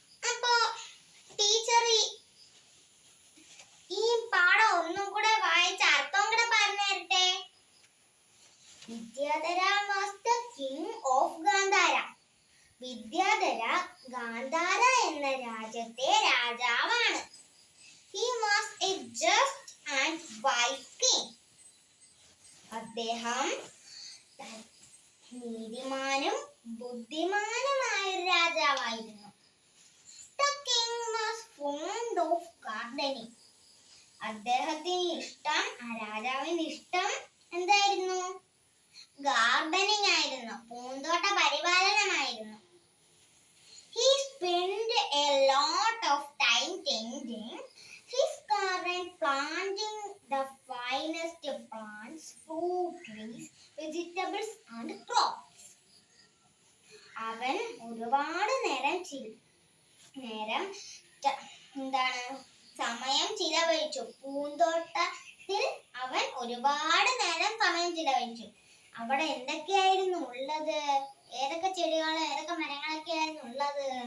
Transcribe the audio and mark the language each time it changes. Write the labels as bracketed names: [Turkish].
[Malayalam] അപ്പോ ടീച്ചർ ഈ പാഠം ഒന്നും കൂടെ വായിച്ച അർത്ഥം കൂടെ പറഞ്ഞു തരട്ടെ. [English] Vidyadhara was the king of Gandhara. [Malayalam] Vidyadhara Gandhara എന്ന രാജ്യത്തെ രാജാവാണ്. [English] He was a just and wise king. [Malayalam] അദ്ദേഹം നീതിമാനും ബുദ്ധിമാനുമായ ഒരു രാജാവായിരുന്നു. [English] The king was fond of gardening. [Malayalam] അദ്ദേഹത്തിന് ഇഷ്ടം, രാജാവിന് ഇഷ്ടം എന്തായിരുന്നു? ഗാർഡനിങ് ആയിരുന്നു, പൂന്തോട്ട പരിപാലനമായിരുന്നു. [English] He spent a lot of time tending his garden, planting the finest plants, fruit trees, vegetables and crops. [Malayalam] അവൻ ഒരുപാട് നേരം എന്താണ് സമയം ചിലവഴിച്ചു. പൂന്തോട്ടത്തിൽ അവൻ ഒരുപാട് നേരം സമയം ചിലവഴിച്ചു. അവിടെ എന്തൊക്കെയായിരുന്നു ഉള്ളത്? ഏതൊക്കെ ചെടികൾ, ഏതൊക്കെ മരങ്ങളൊക്കെ ആയിരുന്നു ഉള്ളത്?